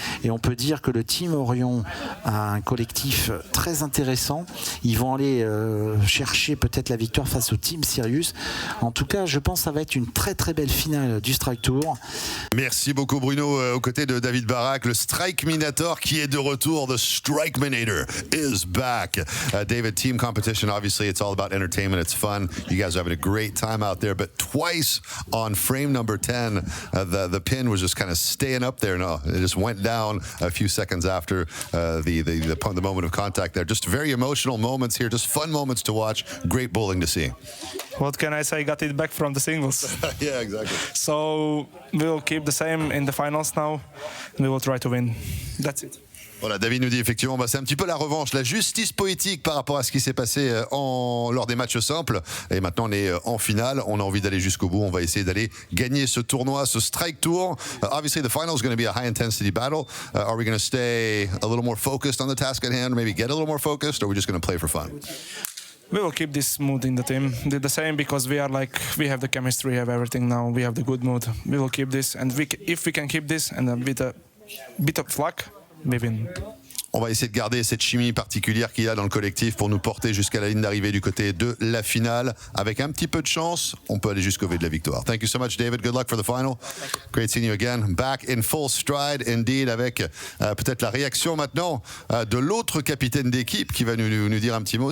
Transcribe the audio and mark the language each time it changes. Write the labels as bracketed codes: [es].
[fr] Et on peut dire que le team Orion a un collectif très intéressant. Ils vont aller chercher peut-être la victoire face au team Sirius. En tout cas, je pense que ça va être une très très belle finale du Strike Tour. Merci beaucoup Bruno. Aux côtés de David Barak, le Strike Minator qui est de retour. [en] The Strike Minator is back. David, team competition, obviously it's all about entertainment, it's fun. You guys are having a great time out there, but twice on frame number 10, the pin was just kind of staying up there. No, it just went down a few seconds after the moment of contact there. Just very emotional moments here, just fun moments to watch. Great bowling to see. What can I say? Got it back from the singles. Yeah, exactly. So we'll keep the same in the finals now. We will try to win. That's it. [fr] Voilà, David nous dit effectivement, c'est un petit peu la revanche, la justice poétique par rapport à ce qui s'est passé lors des matchs simples. Et maintenant, on est en finale. On a envie d'aller jusqu'au bout. On va essayer d'aller gagner ce tournoi, ce Strike Tour. [en] Obviously, the final is going to be a high-intensity battle. Are we going to stay a little more focused on the task at hand, maybe get a little more focused, or are we just going to play for fun? We will keep this mood in the team. The same because we have the chemistry, we have everything now. We have the good mood. We will keep this, and if we can keep this and a bit of luck, we win. [fr] On va essayer de garder cette chimie particulière qu'il y a dans le collectif pour nous porter jusqu'à la ligne d'arrivée du côté de la finale. Avec un petit peu de chance, on peut aller jusqu'au V de la victoire. [en] Thank you so much, David. Good luck for the final. Great seeing you again. Back in full stride, indeed, [fr] avec peut-être la réaction maintenant de l'autre capitaine d'équipe qui va nous dire un petit mot.